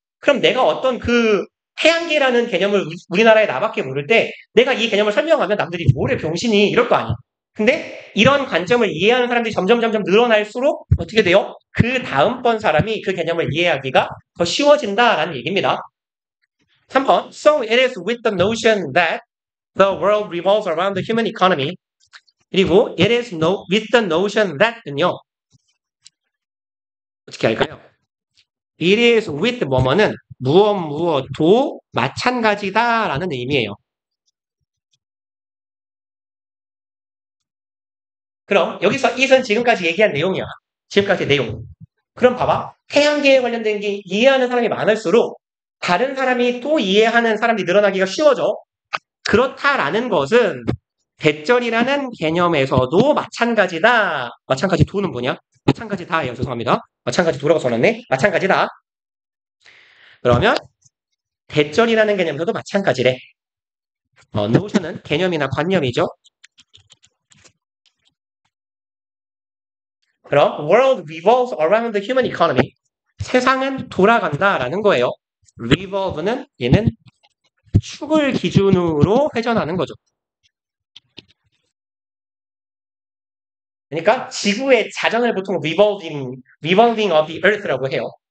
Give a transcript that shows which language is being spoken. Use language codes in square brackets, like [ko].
[ko] 그럼 내가 어떤 그 태양계라는 개념을 우리나라에 나밖에 모를 때 내가 이 개념을 설명하면 남들이 뭐래 병신이 이럴 거 아니야. 근데 이런 관점을 이해하는 사람들이 점점 늘어날수록 어떻게 돼요? 그 다음번 사람이 그 개념을 이해하기가 더 쉬워진다라는 얘기입니다. [en] 3번 So it is with the notion that the world revolves around the human economy 그리고 it is with the notion that은요. [ko] 어떻게 할까요? [en] It is with [ko] 뭐뭐는 무엇도 마찬가지다라는 의미예요. 그럼 여기서 it은 지금까지 얘기한 내용이야. 지금까지 내용. 그럼 봐봐. 태양계에 관련된 게 이해하는 사람이 많을수록 다른 사람이 또 이해하는 사람이 늘어나기가 쉬워져. 그렇다라는 것은 대절이라는 개념에서도 마찬가지다. 마찬가지 도는 뭐냐? 마찬가지다예요. 죄송합니다. 마찬가지 도라고 써놨네. 마찬가지다. 그러면 대절이라는 개념에서도 마찬가지래. notion은 개념이나 관념이죠. [en] 그럼 world revolves around the human economy. [ko] 세상은 돌아간다라는 거예요. revolve는 얘는 축을 기준으로 회전하는 거죠. 그러니까 지구의 자전을 보통 [en] revolving of the earth [ko] 라고 해요.